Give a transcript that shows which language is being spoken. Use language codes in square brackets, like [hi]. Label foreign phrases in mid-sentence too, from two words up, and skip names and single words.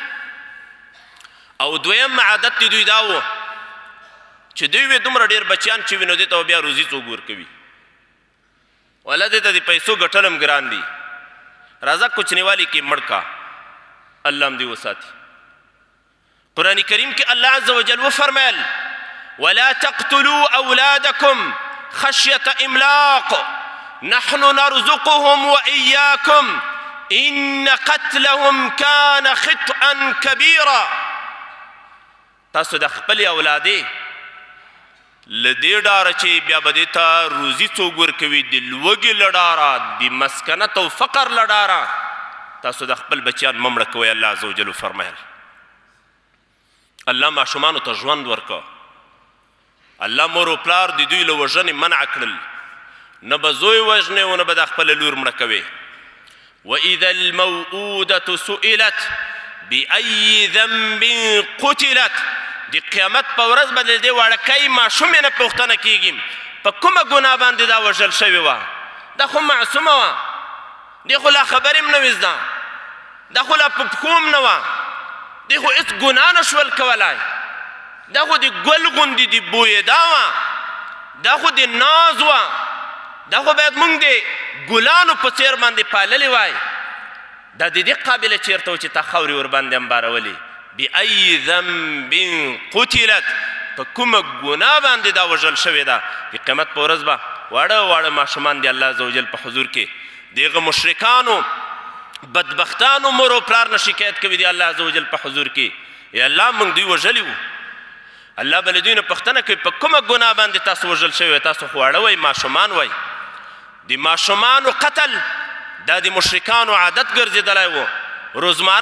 [ps] او دویم عادت د دوی دا و چې دوی وې دومره ډېر بچیان چې وي نو دې ته بیا روزي څوک ورکوي ولا دې ته د پیسو ګټل هم ګران دي راځه کوچنیوالي کې مړ کا الله هم دې وساتي قرآن کریم کې الله عز وجل وفرمایل [ar] ولا تقتلوا اولادکم خشیة املاق نحن نرزقهم وإياكم إن قتلهم كان خطئا كبيرا [ps] تاسو د خپلې اولادې له دې ډاره چې بیا به دې ته روزي څوک ورکوي د لوږې له ډاره د مسکنت او فقر له ډاره تاسو د خپل بچیان مه مړه کوئ الله عز وجل وفرمایل الله ماشومانو ته ژوند ورکه الله مور و پلار د دوی له وژنې منع کړل نه به زوی وژنې او نه به د خپله لور مړه کوې [ar] وإذا الموءودة سئلت بأي ذنب قتلت [ps] د قیامت په ورځ به د دې وړکۍ ماشومې نه پوښتنه کېږي په کومه ګناه باندې دا وژل شوې وه دا خو معصومه وه دې خو لا خبرې هم نه وې زده دا خو لا په پښو هم نه وه دې خو هېڅ ګناه نه شول کولی دا خو د ګل غوندې د بویېدا وه دا خو د ناز وه دا خو باید موږ د ګلانو په څېر باندې پاللې وای دا د دې قابله چېرته و چې تا خاورې ورباندې انبارولې [ar] بأي ذنب قتلت [ps] په کومه ګناه باندې دا وژل شوې ده د قیامت په ورځ به واړه واړه ماشومان د الله عزوجل په حضور کې د هغه مشرکانو بدبختانو مور او پلار نه شکایت کوي د الله عزوجل په حضور کې یا الله موږ دوی وژلي وو الله به له دوی نه پوښتنه کوي په کومه ګناه باندې تاسو وژل شوي تاسو خو واړه وئ ماشومان وئ د ماشومانو قتل دا د مشرکانو عادت ګرځېدلی و روزماره